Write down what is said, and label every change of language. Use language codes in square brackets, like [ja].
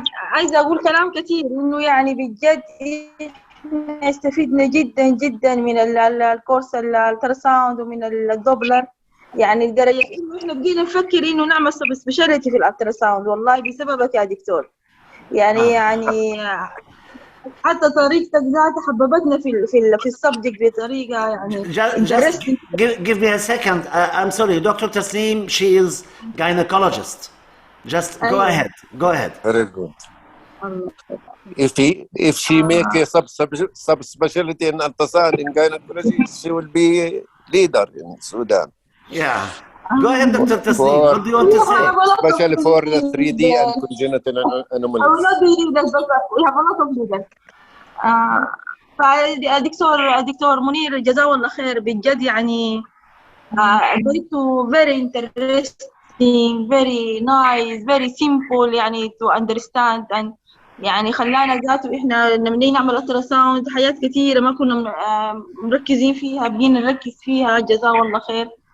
[ar] عايزة أقول كلام كثير إنه يعني بجد إحنا استفدنا جدا جدا من الكورس الالتراساوند ومن الدوبلر، يعني لدرجة إنه إحنا بقينا نفكر إنه نعمل سب سبيشاليتي في الالتراساوند والله بسببك يا دكتور. يعني حتى طريقتك ذاتها حببتنا في السبجكت بطريقة يعني [en] Just give me a second. I'm sorry, Dr. Tasneem, she is gynecologist. Just go ahead. Go ahead. Very good. If she make a sub-specialty in ultrasound in gynecology, she will be leader in Sudan. Yeah. Go ahead, Dr. Tasneem. What do you want to say? Especially for the 3D and congenital I will anomalies. not be leaders, but we have a lot of leaders. [ar] فالدكتور منير جزاه الله خير بجد يعني [en] very interesting, very nice, very simple [ar] يعني [en] to understand [ar] and يعني خلانا ذاته إحنا لما نيجي نعمل ultrasound حاجات كثيرة ما كنا مركزين فيها بقينا نركز فيها جزاه الله خير.